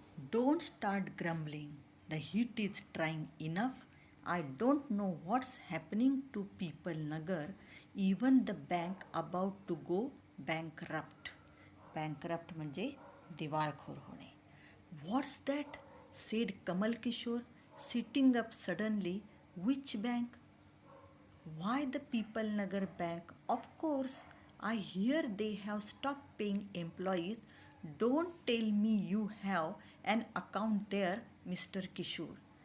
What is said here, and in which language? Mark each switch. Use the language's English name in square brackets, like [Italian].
[English] Don't start grumbling. The heat is trying enough. I don't know what's happening to people Nagar. Even the bank about to go bankrupt. [Marathi] Bankrupt म्हणजे दिवाळखोर होणे. [English] What's that? Said Kamal Kishore, sitting up suddenly. Which bank? Why the People Nagar Bank? Of course, I hear they have stopped paying employees. Don't tell me you have an account there, Mr. Kishore.